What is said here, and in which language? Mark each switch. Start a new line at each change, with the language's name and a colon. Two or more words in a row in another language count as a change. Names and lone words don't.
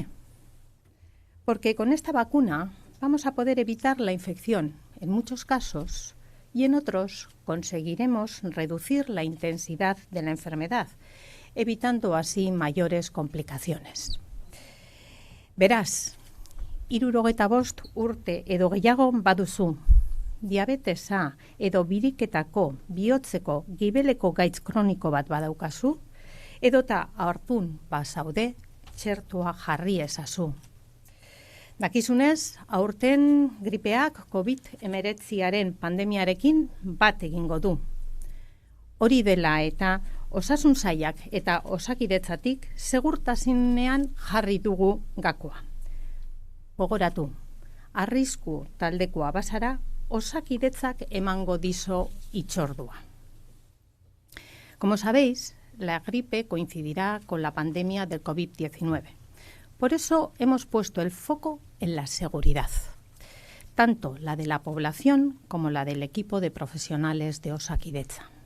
Spanish: Porque con esta vacuna vamos a poder evitar la infección en muchos casos y en otros conseguiremos reducir la intensidad de la enfermedad, evitando así mayores complicaciones.
Basque: Verás, 65 urte edo gehiago baduzu, diabetesa edo biriketako bihotzeko gibeleko gaitz kroniko bat badaukazu, edota aurtun bazaude txertoa jarri ezazu. Dakizunez, aurten gripeak COVID-19 pandemiarekin bat egingo du. Hori dela eta osasun sailak eta osakidetzatik segurtasunean jarri dugu gakoa. Gogoratu, arrisku taldekoa bazara, osakidetzak emango dizo itxordua.
Spanish: Como sabéis, la gripe coincidirá con la pandemia del COVID-19. Por eso hemos puesto el foco en la seguridad, tanto la de la población como la del equipo de profesionales de Osakidetza.